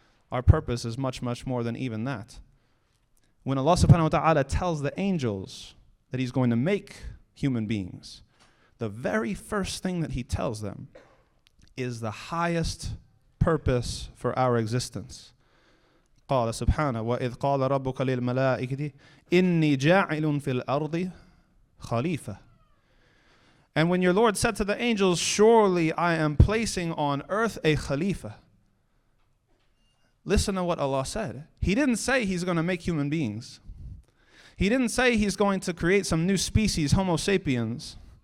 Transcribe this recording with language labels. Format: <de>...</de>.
<en>Our purpose is much, much more than even that. When Allah subhanahu wa ta'ala tells the angels that He's going to make human beings, the very first thing that He tells them is the highest purpose for our existence.</en> <ar>قال سبحانه وإذ قال ربك للملائكة إني جاعل في الأرض خليفة.</ar> <en>And when your Lord said to the angels, surely I am placing on earth a Khalifa. Listen to what Allah said. He didn't say He's going to make human beings. He didn't say He's going to create some new species, Homo sapiens.</en>